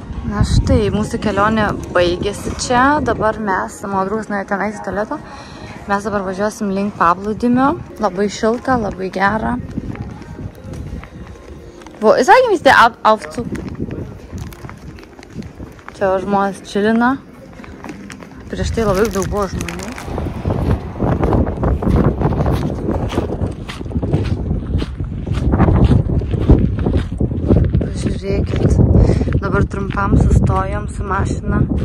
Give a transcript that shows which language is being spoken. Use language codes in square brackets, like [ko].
[lt] Na štai, mūsų kelionė baigėsi čia. Dabar mes, mano draugas nuėjo tenais į tualetą. Mes dabar važiuosim link paplūdimio. Labai šilta, labai gera. [de] Wo ist eigentlich der Aufzug? [lt] Čia žmonės čilina. Prieš tai labai daug buvo žmonių. Pažiūrėkit. Dabar trumpam sustojom su mašina.